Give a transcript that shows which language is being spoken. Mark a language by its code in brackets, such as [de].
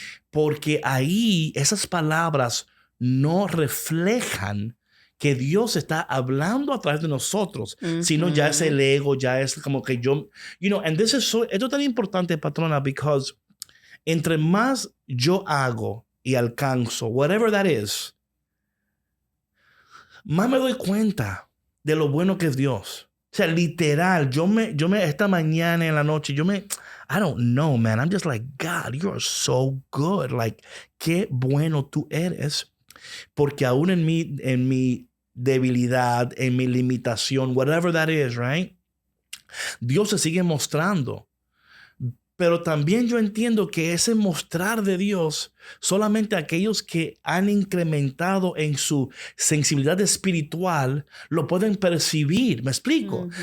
[es] porque ahí esas palabras no reflejan que Dios está hablando a través de nosotros, sino ya es el ego, ya es como que yo, and esto es tan importante, patrona, because entre más yo hago y alcanzo, whatever that is, más me doy cuenta de lo bueno que es Dios. O sea, literal, yo me esta mañana en la noche, I don't know, man. [en] I'm just like, God, you are so good. [es] Like, qué bueno tú eres. Porque aún en mi debilidad, en mi limitación, whatever that is, right? Dios se sigue mostrando. Pero también yo entiendo que ese mostrar de Dios, solamente aquellos que han incrementado en su sensibilidad espiritual lo pueden percibir. ¿Me explico?